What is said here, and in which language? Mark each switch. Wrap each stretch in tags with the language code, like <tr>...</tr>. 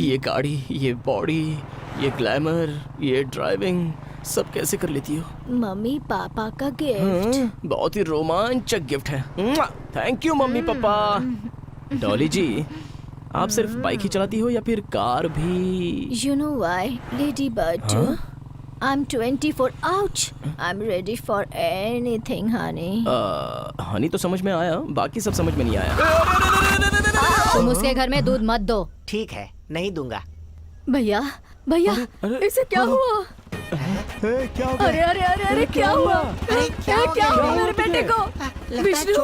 <hi>ये गाड़ी, ये बॉडी, ये ग्लैमर, ये ड्राइविंग सब कैसे कर लेती हो? मम्मी पापा का गिफ्ट. बहुत ही रोमांचक गिफ्ट है। Thank you mummy papa. Dolly जी, आप सिर्फ बाइक ही चलाती हो या फिर कार भी?</hi> <en>You know why, Ladybird? I'm 24. Ouch. I'm ready for anything, honey.</en> <hi>Honey तो समझ में आया, बाकी सब समझ में नहीं आया। तुम उसके घर में दूध मत दो। ठीक है, नहीं दूंगा। भैया भैया, इसे क्या हुआ? क्या हो गया? अरे अरे अरे अरे क्या हुआ? क्या हुआ मेरे बेटे को? विष्णु,</hi>